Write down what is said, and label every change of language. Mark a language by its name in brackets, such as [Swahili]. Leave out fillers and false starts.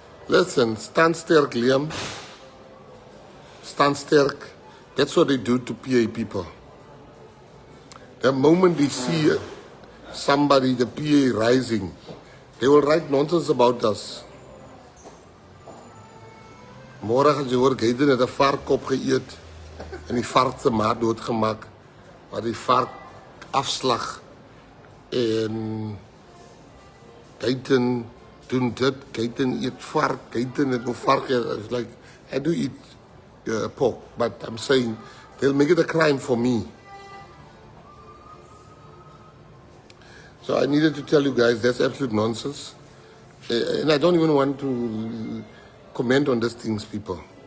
[English] Listen, [Afrikaans] stand sterk, Liam. Stand sterk. [English] That's what they do to PA people. The moment they see somebody, the PA rising, they will write nonsense about us. [Afrikaans] Môre gaan jy hoor Gayton het 'n varkkop geëet en die vark se maat doodgemaak, maar die vark afslag en Gayton doen dit, Gayton eet vark, Gayton het 'n vark. [English] It's like, I do eat pork, but I'm saying they'll make it a crime for me. So I needed to tell you guys that's absolute nonsense. And I don't even want to comment on these things, people.